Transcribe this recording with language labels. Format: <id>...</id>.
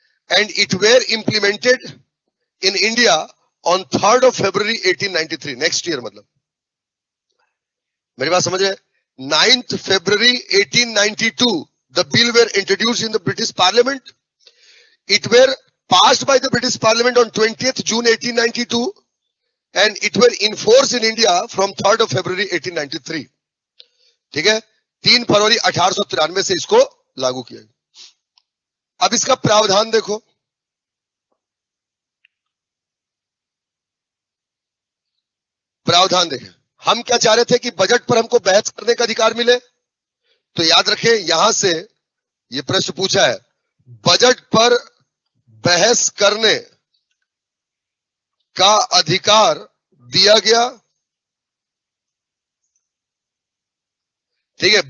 <en>And it were implemented in India on 3 February 1893, next year.</en> <hi>मतलब मेरी बात समझ रहे?</hi> <en>9 February 1892 the bill were introduced in the British Parliament. It were passed by the British Parliament on 20th June 1892 and it were enforced in India from 3rd of February 1893,</en> <hi>ठीक है। 3 फरवरी 1893 से इसको लागू किया गया। अब इसका प्रावधान देखो, प्रावधान देखें। हम क्या चाह रहे थे कि बजट पर हमको बहस करने का अधिकार मिले, तो याद रखें यहां से यह प्रश्न पूछा है, बजट पर बहस करने का अधिकार दिया गया, ठीक है।</hi>